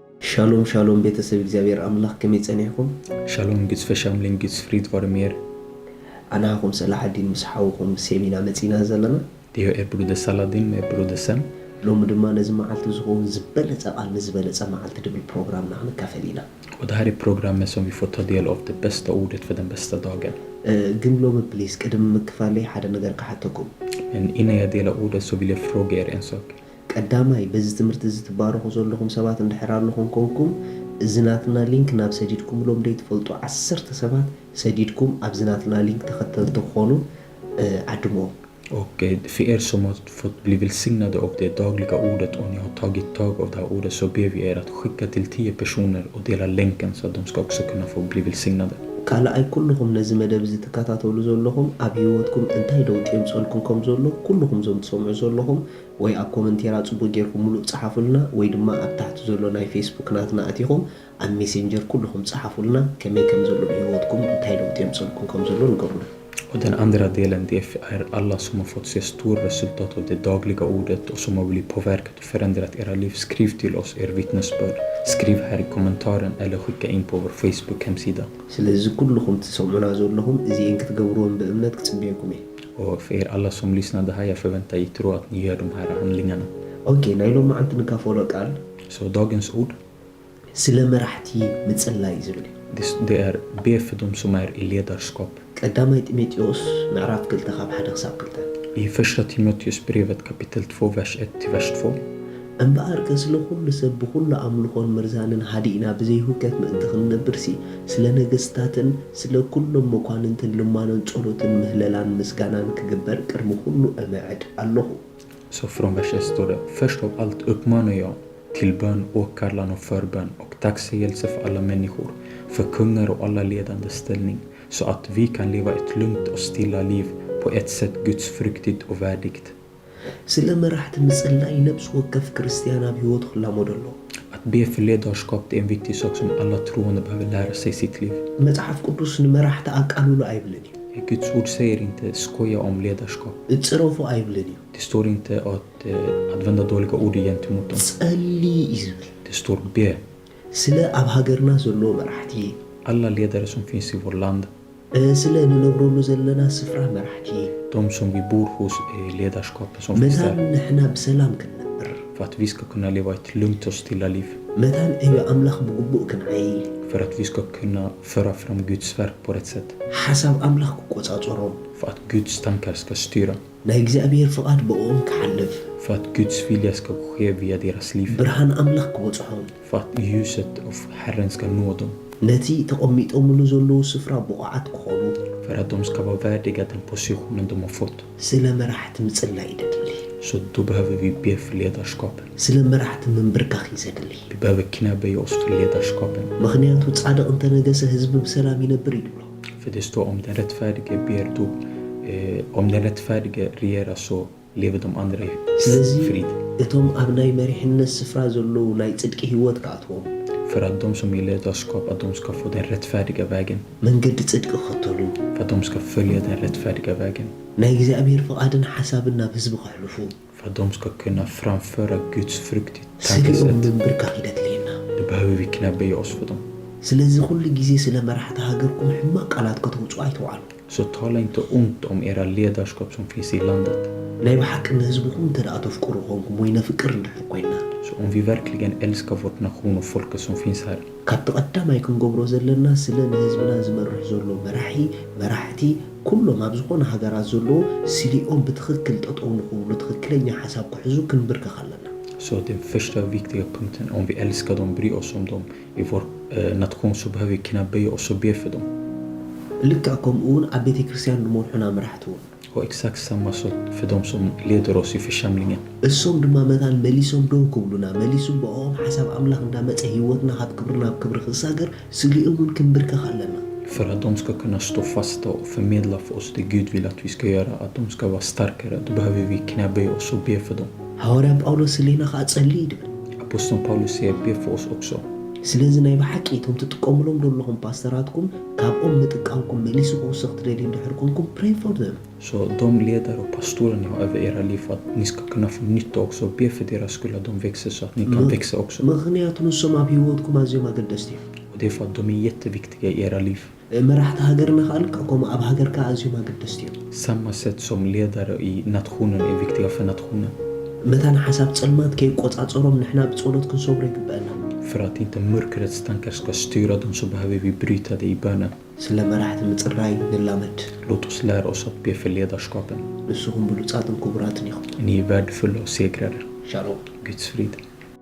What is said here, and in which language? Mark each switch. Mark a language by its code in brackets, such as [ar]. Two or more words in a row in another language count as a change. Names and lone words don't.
[he] Shalom shalom [ti] ቤተሰብ እግዚአብሔር አምላክ ከመጸነይኩም [sv] Shalom Guds församling, Guds frid vare med er. [ti] አናኩም ሰላሐዲን መስሐውኩም ሴሚና መጺና ዘለና [sv] Det är er broder Saladin med broder Sam. [ti] ሎም ድማ ነዚ መዓልቲ ዝኸውን ዝበለጸ ቃል ዝበለጸ መዓልቲ ድብል ፕሮግራም ናን ከፈሊና [sv] Och det här är programmet som vi får ta del av det bästa ordet för den bästa dagen. [ti] ግን ሎም ፕሊዝ ቅድም ምክፋለይ ሓደ ነገር ካሕተኩም [sv] Men innan jag delar ordet så vill jag fråga er en sak. [ti] ቀዳማይ በዚ ትምህርቲ ዝትባረኹ ዘለኹም ሰባት እንድሕራለኹም ኮንኩም እዝናትና ሊንክ ናብ ሰዲድኩም ሎም ደይ ትፈልጡ 10 ሰባት ሰዲድኩም ኣብዝናትና ሊንክ ተኸተልቱ ኾኑ አድሞ [sv] Och för er som har fått bli välsignade av det dagliga ordet och ni har tagit tag av det här ordet så ber vi er att skicka till 10 personer och dela länken så att de ska också kunna få bli välsignade. [ti] ካልኣይ ኩልኩም ነዚ መደብ ዝተከታተሉ ዘለኹም ኣብ ህይወትኩም እንታይ ለውጢ የምፅልኩም ከም ዘሎ ኩልኩም ዞም ትሰምዑ ዘለኹም ወይ ኣብ ኮሜንቴራ ጽቡቅ ጌርኩም ሙሉእ ጽሓፉልና ወይ ድማ ኣብ ታሕቲ ዘሎ ናይ ፌስቡክ ናትና ኣቲኹም ኣብ ሜሴንጀር ኩልኩም ጽሓፉልና ከመይ ከም ዘሎ ህይወትኩም እንታይ ለውጢ የምፅልኩም ከም ዘሎ ንገሩና [sv] Och den andra delen det är alla som har fått se stora resultat av det dagliga ordet och som har blivit påverkat och förändrat era liv. Skriv till oss er vittnesbörd. Skriv här i kommentaren eller skicka in på vår Facebook-hemsida. [ti] ስለዚህ ኩልኩም ትሰምዑና ዘለኹም እዚን ክትገብሩን በእምነት ክጽብየኩም እየ [sv] Och för er alla som lyssnar det här jag förväntar er tro att ni gör de här handlingarna. [ti] ኦኬ ናይ ሎም መዓልቲ ንካፈሎ ቃል [sv] Så dagens ord [ti] ስለ መራሕቲ ምጽላይ ዝብል [sv] det är be för dem som är i ledarskap. [ti] ቀዳማይ ጢሞቴዎስ ምዕራፍ 2 ካብ 1 ክሳብ 2 [sv] I första Timoteusbrevet kapitel 2 vers 1 till vers 2. [ti] እምበኣር ስለ ኩሉ ሰብ ብኩሉ ኣምልኾን ምርዛንን ሃዲእና ብዘይሁከት ምእንቲ ክንነብርሲ ስለ ነገስታትን ስለ ኩሎም መኳንንትን ልማኖን ጸሎትን ምህለላን ምስጋናን ክግበር ቅድሚ ኩሉ እምዕድ ኣለኹ [sv] Så från vers 1 står det: Först av allt uppmanar jag till bön, åkallan och förbön och tacksägelse för alla människor, för kungar och alla ledande ställning, så att vi kan leva ett lugnt och stilla liv på ett sätt Guds fruktigt och värdigt. [ti] ስለ መራሕቲ ምጽላይ ነብስ ወከፍ ክርስቲያን ኣብ ህይወት ክላመዶ ኣሎ [sv] Att be för ledarskap det är en viktig sak som alla troende behöver lära sig i sitt liv. [ti] መጽሐፍ ቅዱስ ንመራሕቲ ኣቃልሉ ኣይብልን እዩ [sv] Guds ord säger inte skoja om ledarskap. [ti] እጽረፉ ኣይብልን እዩ [sv] Det står inte att använda dåliga ord gentemot dem. [ti] ጸሊ ይዝብል [sv] Det står be. [ti] ስለ ኣብ ሃገርና ዘሎ መራሕቲ [sv] Alla ledare som finns i vårt land, [ti] ስለ ንነብረሉ ዘለና ስፍራ መራሕቲ [sv] de som vi bor hos ledarskapet som finns [ti] መታን [sv] där, [ti] ንሕና ብሰላም ክንነብር [sv] för att vi ska kunna leva ett lugnt och stilla liv, [ti] መታን እዩ ኣምላኽ ብግቡእ ክንዓይ [sv] för att vi ska kunna föra fram Guds verk på rätt sätt, [ti] ሓሳብ ኣምላኽ ክቆጻጸሮም [sv] för att Guds tankar ska styra, [ti] ናይ እግዚኣብሔር ፍቓድ ብኦም ክሓልፍ [sv] för att Guds vilja ska ske via deras liv, [ti] ብርሃን ኣምላኽ ክበጽሖም [sv] för att ljuset av Herren ska nå dem, [ti] ነቲ ተቐሚጦምሉ ዘለዉ ስፍራ ብቑዓት ክኾኑ [sv] för att de ska vara värdiga den positionen de har fått. [ti] ስለ መራሕቲ ምጽላይ ይደሊ [sv] Så då behöver vi be för ledarskapen. [ti] ስለ መራሕቲ ምንብርካኽ ይዘድሊ [sv] Vi behöver knäböja oss för ledarskapen. [ti] ምኽንያቱ ጻድቕ እንተነገሰ ህዝቢ ብሰላም ይነብር ይብሎ [sv] För det står om den rättfärdige ber då, om den rättfärdige regerar så lever de andra i [ti] ስለዚ [sv] frid. [ti] እቶም ኣብ ናይ መሪሕነት ስፍራ ዘለዉ ናይ ጽድቂ ህይወት ካኣትዎም [sv] För att de som är ledarskap, att de ska få den rättfärdiga vägen. [ti] መንገዲ ጽድቂ ክኸተሉ [sv] För att de ska följa den rättfärdiga vägen. [ti] ናይ እግዚኣብሔር ፍቓድን ሓሳብን ናብ ህዝቢ ከሕልፉ [sv] För att de ska kunna framföra Guds frukt i [ti] ስሊኦም [sv] tankesätt. [ti] ምንብርካኽ ይደልየና [sv] Då behöver vi knäböja oss för dem. [ti] ስለዚ ኩሉ ግዜ ስለ መራሕቲ ሃገርኩም ሕማቅ ቃላት ከተውፅኡ ኣይተዋዕሉ [sv] Så tala inte ont om era ledarskap som finns i landet. [ti] ናይ ብሓቂ ንህዝብኩም ተደኣ ተፍቅሩ ኾንኩም ወይ ነፍቅር እንድሕር ኮይና [sv] Så om vi verkligen älskar vår nation och folket som finns här, [ti] ካብቲ ቀዳማይ ክንገብሮ ዘለና ስለ ንህዝብና ዝመርሕ ዘሎ መራሕቲ ኩሎም ኣብ ዝኾነ ሃገራት ዘለዎ ስሊኦም ብትኽክል ጠጠው ንኽብሉ ትኽክለኛ ሓሳብ ክሕዙ ክንብርከኽ ኣለና [sv] så den första viktiga punkten, om vi älskar dem, bryr oss om dem i vår nation, så behöver vi knäböja oss och be för dem. [ti] ልክዕ ከምኡውን ኣብ ቤተ ክርስቲያን ንመርሑና መራሕቲ እውን [sv] Och exakt samma sak för de som leder oss i församlingen. [ti] እሶም ድማ መታን መሊሶም ደው ክብሉና መሊሱ ብኦም ሓሳብ ኣምላኽ እንዳመፀ ህይወትና ካብ ክብሪ ናብ ክብሪ ክሳገር ስሊኦም እውን ክንብርከኽ ኣለና [sv] För att de ska kunna stå fasta och förmedla för oss det Gud vill att vi ska göra, att de ska vara starkare, då behöver vi knäböja oss och be för dem. [ti] ሐዋርያ ጳውሎስ ስሌና ከዓ ጸልይ ድብል [sv] Aposteln Paulus säger be för oss också. [ti] ስለዚህ ናይ በሓቂ እቶም ትጥቀምሎም ዘለኹም ፓስተራትኩም ካብኦም ምጥቃምኩም መሊሱ ክውስኽ ትደልዩ እንድሕር ኮንኩም [en] pray for them. [sv] Så de ledare och pastorerna har över era liv för att ni ska kunna få nytta också. Be för deras skull att de växer så att ni kan växa också. [ti] ምክንያቱ ንሶም ኣብ ሂወትኩም ኣዝዮም ኣገደስቲ እዮም [sv] Och det är för att de är jätteviktiga i era liv. [ti] መራሕቲ ሃገርና ካልካ ከምኡ ኣብ ሃገርካ ኣዝዮም ኣገደስቲ እዮም [sv] Samma sätt som ledare i nationen är viktiga för nationen. [ti] መታን ሓሳብ ጸልማት ከይቆጻጸሮም ንሕና ብጸሎት ክንሰብሮ ይግበአና [sv] För att inte mörkrets tankar ska styra dem så behöver vi bryta det i bönen. [ti] ስለ መራሕቲ ምጽራይ ንላመድ [sv] Låt oss lära oss att be för ledarskapen. [ti] ንስኹም ብሉጻትን ክቡራትን ኢኹም [sv] Ni är värdefulla och segrare. [ti] ሻሎም [sv] Guds frid.